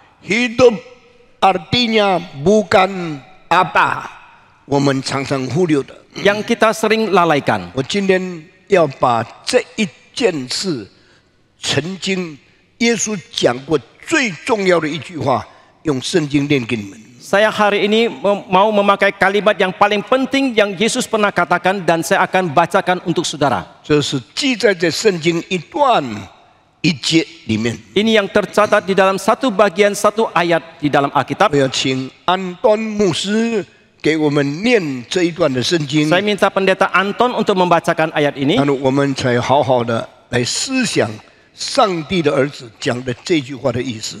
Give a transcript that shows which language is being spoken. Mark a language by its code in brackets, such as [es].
[id] hidup artinya bukan apa， [zh] 我们常常忽略的。 [id] Yang kita sering lalaikan. [zh] 我今天要把这一件事，曾经耶稣讲过最重要的一句话，用圣经念给你们。 [id] Saya hari ini mau memakai kalimat yang paling penting yang Yesus pernah katakan dan saya akan bacakan untuk saudara. [zh] 这是记载在圣经一段一节里面。 [id] Ini yang tercatat di dalam satu bagian satu ayat di dalam Alkitab. [zh] 我要请安端牧师给我们念这一段的圣经， [id] Saya minta pendeta Anton untuk membacakan ayat ini. [zh] 然后我们才好好的来思想上帝的儿子讲的这句话的意思。